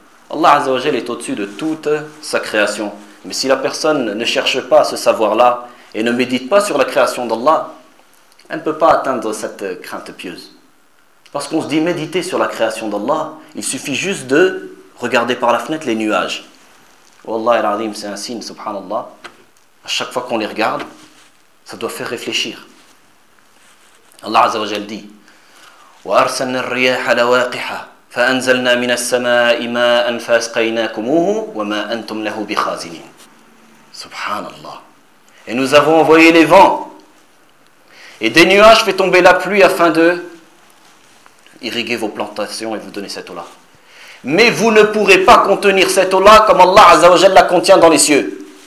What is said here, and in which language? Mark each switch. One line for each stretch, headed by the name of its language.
French: Allah Azza wa Jal est au-dessus de toute sa création. Mais si la personne ne cherche pas ce savoir-là et ne médite pas sur la création d'Allah, elle ne peut pas atteindre cette crainte pieuse. Parce qu'on se dit méditer sur la création d'Allah, il suffit juste de regarder par la fenêtre les nuages. Wallahi al-Azim, c'est un signe, subhanallah. À chaque fois qu'on les regarde, ça doit faire réfléchir.
Arabic: Allah Azza wa Jal dit وَأَرْسَلْنَا الرِّيَاحَ لَوَاقِحَ فَأَنْزَلْنَا مِنَ السَّمَاءِ مَاءً فَأَسْقَيْنَاكُمُوهُ وَمَا أَنْتُمْ لَهُ بِخَازِنِينَ. Subhanallah.
French: Et nous avons envoyé les vents. Et des nuages fait tomber la pluie afin de irriguer vos plantations et vous donner cette eau-là. Mais vous ne pourrez pas contenir cette eau-là comme Allah Azza wa Jal la contient dans les cieux.